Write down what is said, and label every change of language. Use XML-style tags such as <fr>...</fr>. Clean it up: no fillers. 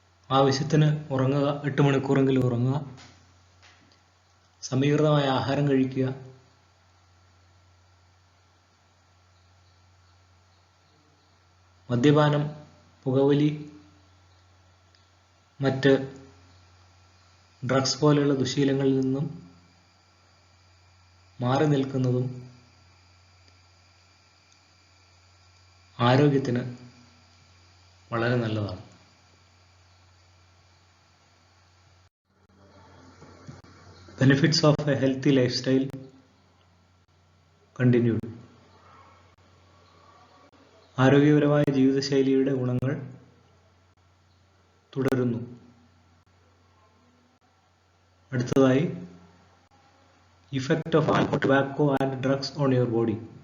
<ml>ആവശ്യത്തിന് ഉറങ്ങുക, 8 മണിക്കൂറെങ്കിലും ഉറങ്ങുക, സമീകൃതമായ ആഹാരം കഴിക്കുക, മദ്യപാനം, പുകവലി, മറ്റ് ഡ്രഗ്സ് പോലെയുള്ള ദുശീലങ്ങളിൽ നിന്നും മാറി നിൽക്കുന്നതും ആരോഗ്യത്തിന് വളരെ നല്ലതാണ്.</ml> <en>Benefits of a healthy lifestyle continued.</en> <ml>ആരോഗ്യപരമായ ജീവിതശൈലിയുടെ ഗുണങ്ങൾ തുടരുന്നു. അടുത്തതായി,</ml> <en>Effect of alcohol, tobacco and drugs on your body.</en>